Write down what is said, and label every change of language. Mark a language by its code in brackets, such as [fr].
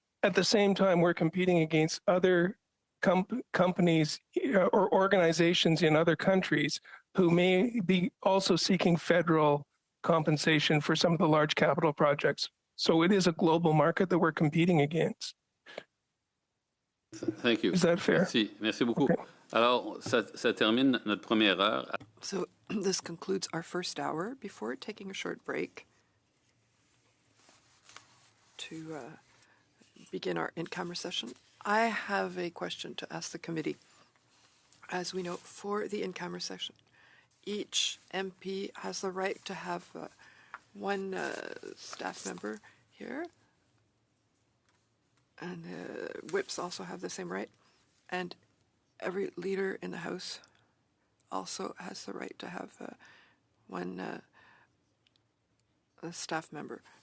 [en] At the same time, we're competing against other companies or organizations in other countries who may be also seeking federal compensation for some of the large capital projects. So it is a global market that we're competing against. Thank you. Is that fair? [fr] Merci beaucoup. [en] Okay. [fr] Alors, ça termine notre première heure. [en] So this concludes our first hour. Before taking a short break to begin our in-camera session, I have a question to ask the committee. As we know, for the in-camera session, each MP has the right to have one staff member here, and whips also have the same right, and every leader in the House also has the right to have one a staff member.